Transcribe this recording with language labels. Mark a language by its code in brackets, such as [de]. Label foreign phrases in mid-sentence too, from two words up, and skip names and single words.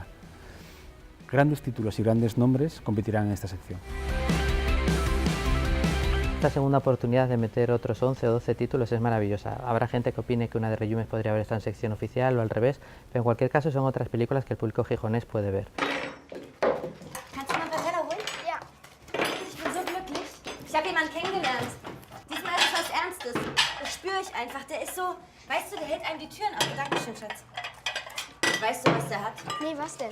[es] Grandes títulos y grandes nombres competirán en esta sección. Esta segunda oportunidad de meter otros 11 o 12 títulos es maravillosa. Habrá gente que opine que una de Resumes podría haber estado en sección oficial o al revés, pero en cualquier caso son otras películas que el público gijonés puede ver. [de] Kannst du mal Vanilla holen? Ja. Ich bin so glücklich. Ich habe jemanden kennengelernt. Diesmal ist es was Ernstes. Das spüre ich einfach. Der ist so, weißt du, der hält einem die Türen auf. Dankeschön, Schatz. Weißt du, was der hat? Nee, was denn?